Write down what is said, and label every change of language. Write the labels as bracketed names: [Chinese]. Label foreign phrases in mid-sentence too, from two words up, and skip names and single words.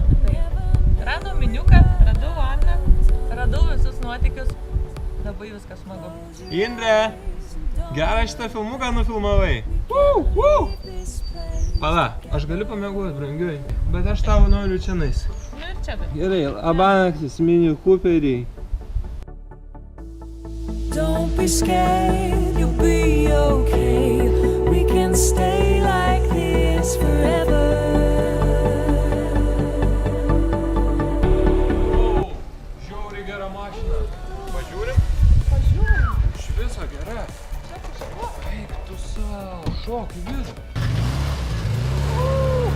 [Lithuanian] Tai radau miniuką, radau Anną, radau visus nuotykius. Labai viskas smagu. Indre, gerą šitą filmuką nufilmavai. Pala, aš galiu pamiegoti, brangiui, bet aš tavo noriu čianais. Nu ir čia taip. Gerai, labanaktis, mini Cooperiai. [English] Don't be scared, you'll be okay. We can stay like this forever. [Lithuanian] Žiauriai gera mašina. Pažiūrim? Pažiūrim. Iš viso gera. Čia tu šuo. Eik tu savo, šok į vidų.